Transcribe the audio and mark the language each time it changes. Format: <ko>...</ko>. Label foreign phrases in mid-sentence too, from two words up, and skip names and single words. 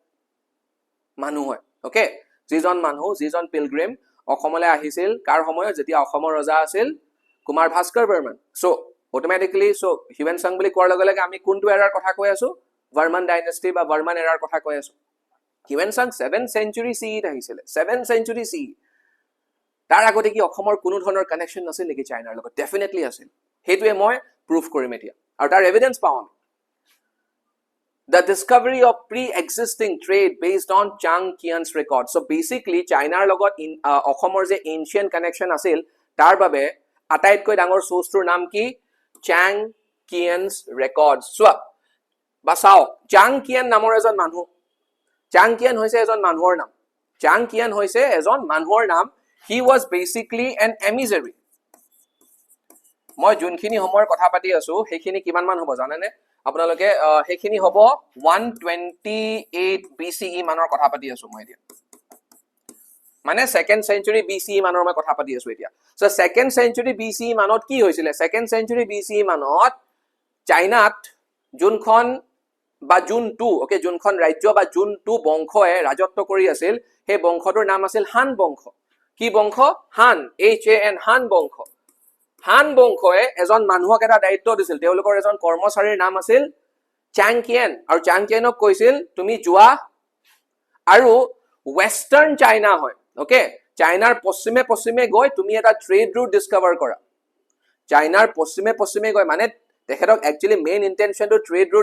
<as>মানুহ হয় ওকে যিজন পিলগ্ৰিম অসমলৈ আহিছিল কাৰ সময়ত যেতিয়া অসমৰ ৰজা আছিল কুমাৰ ভাস্কৰ বৰ্মন</as> <en>so automatically so</en> <as>হিউৱেন সাং বুলি কোৱাৰ লগে লগে আমি কোনটো এৰাৰ কথা কৈ আছো ভাৰ্মান ডাইনেষ্টি বা ভাৰ্মান এৰাৰ কথা কৈ আছো হিউৱেন সাং</as> <en>7th century CE</en> <as>ত আহিছিল</as> <en>7th century CE</en> <as>তাৰ আগতে কি অসমৰ কোনো ধৰণৰ কানেকচন আছিল নেকি চাইনাৰ লগত ডেফিনেটলি আছিল হেতুৱে মই প্ৰুফ কৰিম এতিয়া আৰু তাৰ এভিডেন্স পাওঁ আমি</as> <en>the discovery of pre-existing trade based on Chang Qian's record so basically</en> <as>Chinaৰ লগত অসমৰ যে</as> <en>ancient connection</en> <as>আছিল তাৰ বাবে আটাইতকৈ ডাঙৰ সোৰ্সটোৰ নাম কি Chang Qian's records সোৱা বাসাও Chang Qian নামৰ এজন মানুহ Chang Qian হৈছে এজন মানুহৰ নাম Chang Qian হৈছে এজন মানুহৰ নাম</as> <en>he was basically an emissary</en> <as>মই যোনখিনি সময়ৰ কথা পাতি আছো হেখিনি কিমান মান হ'ব জানেনে আপোনালোকে হেখিনি হ'ব 128 BCE মানৰ কথা পাতি আছো মই এতিয়া মানে</as> <en>2nd century BCE</en> <as>মানৰ মই কথা পাতি আছো এতিয়া সো</as> <en>2nd century BCE</en> <as>মানত কি হৈছিল</as> <en>2nd century BCE</en> <as>মানত চাইনাত যোনখন বা জুনটো ওকে যোনখন ৰাজ্য বা জুনটো বংশয়ে ৰাজত্ব কৰি আছিল হে বংশটোৰ নাম আছিল হান বংশ কি বংশ হান HAN হান বংশ হান বংশয়ে এজন মানুহক এটা দায়িত্ব দিছিল তেওঁলোকৰ এজন কৰ্মচাৰীৰ নাম আছিল Chang Qian আৰু Chang Qianক কৈছিল তুমি যোৱা আৰু</as> <en>western China</en> <as>হয় ওকে চাইনাৰ পশ্চিমে গৈ তুমি এটা</as> <en>trade route discover</en> <as>কৰা চাইনাৰ পশ্চিমে গৈ মানে তেখেতক</as> <en>actually main intention trade route</en>